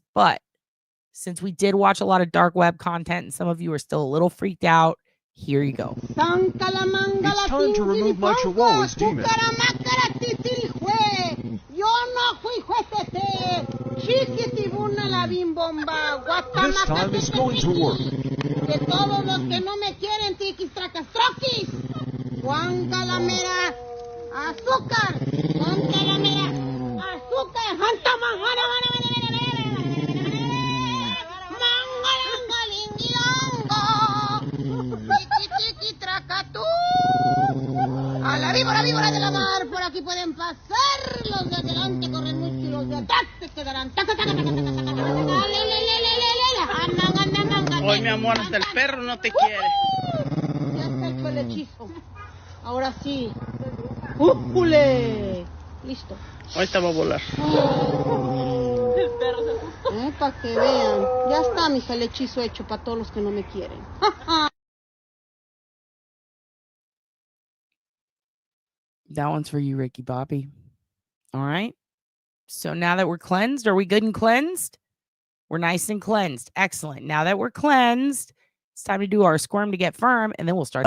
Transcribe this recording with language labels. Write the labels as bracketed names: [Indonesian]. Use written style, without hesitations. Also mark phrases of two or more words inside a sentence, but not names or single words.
[English] But since we did watch a lot of dark web content and some of you are still a little freaked out, here you go. It's time to remove my chihuahua's demon. This time is going to work. [Spanish] Juan Calamera, azúcar, Juan Calamera, azúcar, Hanta Manjana, Mangalangalingilongo, Tiki Tracatú. A la víbora de la mar, por aquí pueden pasar. Los de adelante corren mucho y los de atrás se quedarán. Hoy, mi amor, hasta el perro no te quiere. Ya está hecho el hechizo. Ahora sí. ¡Újule! Listo. Ahorita va a volar. Para que vean. Ya está, mija, el hechizo hecho para todos los que no me quieren. [English] That one's for you, Ricky Bobby. All right. So now that we're cleansed, are we good and cleansed? We're nice and cleansed. Excellent. Now that we're cleansed, it's time to do our squirm to get firm, and then we'll start the